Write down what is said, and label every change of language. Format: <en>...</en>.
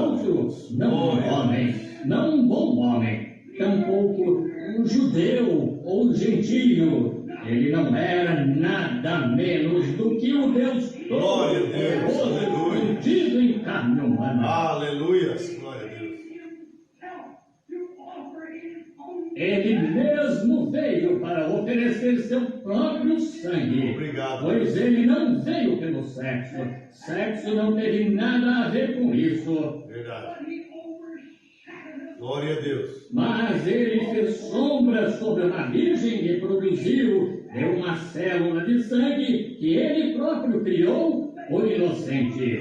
<pt>outro, não um Glória a homem, não um bom homem, tampouco um judeu ou gentio. Ele não era nada menos do que o Deus Glória a Deus. Todo-Poderoso, Aleluia. contido em carne humana. Aleluia. Glória a Deus.</pt> <en>himself to offer his own.</en> <pt>Ele mesmo veio para oferecer seu próprio sangue. Obrigado. Pois ele não veio pelo sexo. Sexo não teve nada a ver com isso. Verdade.</pt> <en>But he overshadowed us.</en> <pt>Glória a Deus. Mas ele fez sombra sobre uma virgem e produziu de uma célula de sangue que ele próprio criou por inocente.</pt>